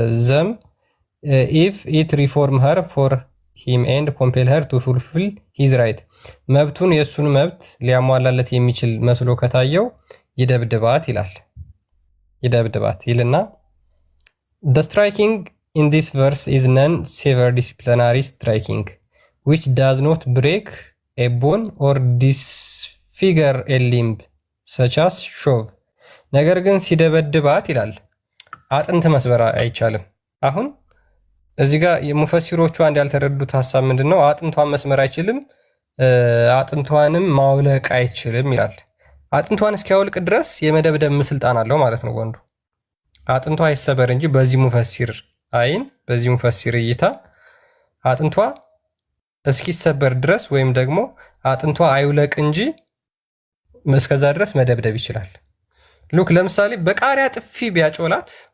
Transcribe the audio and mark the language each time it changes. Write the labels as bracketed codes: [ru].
[en] ዘም ኢፍ ኢት ሪፎርም ሀር ፎር ሂም ኤንድ ኮምፔል ሀር ቱ ፉልፊል ሂዝ ራይት [am] መብቱን የእሱን መብት ሊያሟላለት የሚችል መስሎ ከታየው ይደብድባት ይላል። ይደብድባት ይልና [en] The striking in this verse is non-severe disciplinary striking, which does not break a bone or disfigure a limb, such as shove. [am] ነገር ግን ሲደበድባት ይላል አጥንት መስበር አይቻልም። አሁን እዚህ ጋር የሙፈሲሮቹ አንድ ያልተረዱት ሐሳብ ምንድነው? አጥንቷን መስመር አይችልም፣ አጥንቷንም ማውለቅ አይችልም ይላል። አጥንቷን እስኪያወልቅ ድረስ የመደብደብ ስልጣን አለው ማለት ነው ወንዱ። አጥንቷ አይሰበር እንጂ በዚህ ሙፈሲር አይን፣ በዚህ ሙፈሲር እይታ አጥንቷ እስኪሰበር ድረስ ወይም ደግሞ አጥንቷ አይውለቅ እንጂ እስከዛ ድረስ መደብደብ ይችላል። ሉክ ለምሳሌ በቃሪያ ጥፊ ቢያጮላት